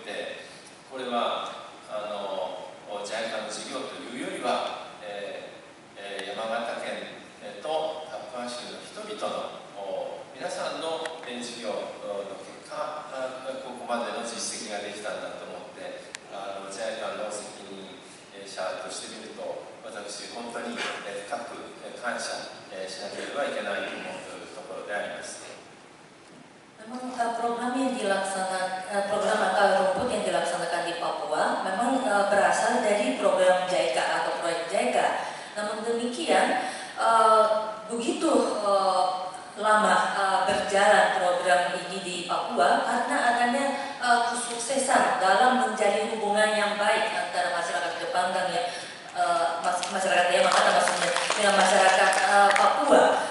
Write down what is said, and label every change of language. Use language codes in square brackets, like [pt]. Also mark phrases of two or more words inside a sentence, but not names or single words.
[ja] て、これはJICA の事業というよりは、山形県とパプア州の人々の皆さんの事業の結果、ここまでの実績ができたんだと思って、JICA の責任者としてみると、私、本当に深く感謝しなければいけないと思っているところであります。 [id] Memang program akar rumput yang dilaksanakan di Papua memang berasal dari program JICA atau proyek JICA. Namun demikian, begitu lama berjalan program ini di Papua karena adanya kesuksesan dalam menjalin hubungan yang baik antara masyarakat Jepang dan masyarakat Yamagata maksudnya dengan masyarakat Papua.